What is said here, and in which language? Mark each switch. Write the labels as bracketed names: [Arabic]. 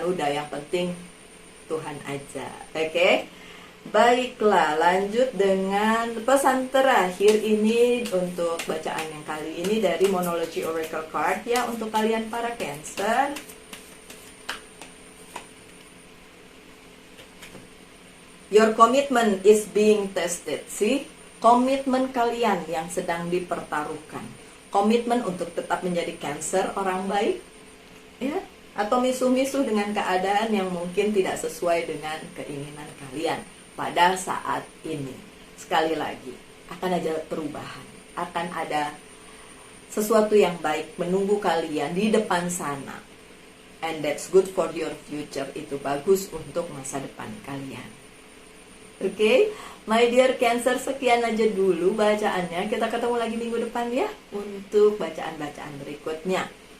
[Indonesian] Udah, yang penting Tuhan aja. Oke? Baiklah, lanjut dengan pesan terakhir ini untuk bacaan yang kali ini dari Monology Oracle Card ya, untuk kalian para Cancer. [English] Your commitment is being tested. See? [Indonesian] Komitmen kalian yang sedang dipertaruhkan. Komitmen untuk tetap menjadi Cancer, orang baik, ya, atau misuh-misuh dengan keadaan yang mungkin tidak sesuai dengan keinginan kalian pada saat ini. Sekali lagi, akan ada perubahan, akan ada sesuatu yang baik menunggu kalian di depan sana. [English] And that's good for your future. [Indonesian] Itu bagus untuk masa depan kalian. Oke, [English] my dear [Indonesian] Cancer, sekian aja dulu bacaannya. Kita ketemu lagi minggu depan ya untuk bacaan-bacaan berikutnya.